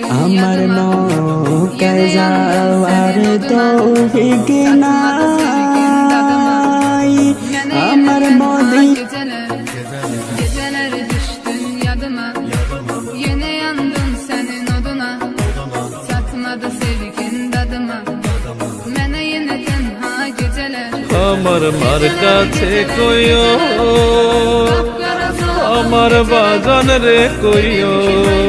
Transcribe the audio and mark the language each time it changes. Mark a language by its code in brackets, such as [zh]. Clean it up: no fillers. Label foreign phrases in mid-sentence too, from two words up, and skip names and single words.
[bn] আমার মক্কায় যাওয়ার তৌফিক নাই আমার মদিনা [az] Geceler düştün yadıma Yine yandım senin oduna Tatmadı sevgin dadıma Mene yine tenha geceler [bn] আমার মার কাছে কইও আমার বাজান রে কইও